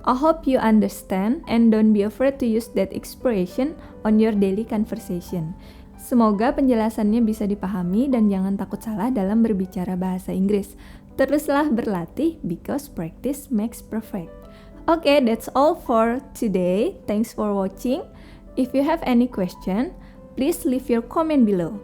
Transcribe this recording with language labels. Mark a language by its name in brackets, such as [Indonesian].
[English] I hope you understand and don't be afraid to use that expression on your daily conversation. [Indonesian] Semoga penjelasannya bisa dipahami dan jangan takut salah dalam berbicara bahasa Inggris. Teruslah berlatih [English] because practice makes perfect. Okay, that's all for today. Thanks for watching. If you have any question, please leave your comment below.